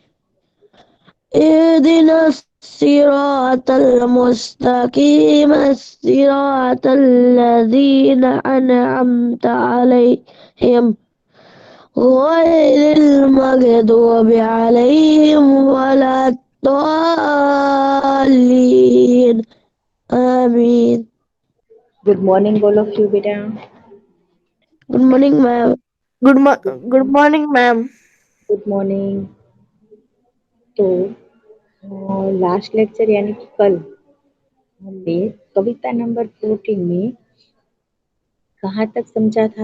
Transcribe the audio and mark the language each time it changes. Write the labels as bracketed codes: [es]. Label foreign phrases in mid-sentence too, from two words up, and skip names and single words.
[ar] اهدنا الصراط المستقيم صراط الذين أنعمت عليهم غير المغضوب عليهم ولا الضالين. आमीन. [en] good morning [hi] बोलो क्यों बेटा. [en] Good morning ma'am. Good morning ma'am. Good morning. [hi] तो [en] last lecture [hi] यानी कि कल हमने कविता नंबर 14 में कहाँ तक समझा था?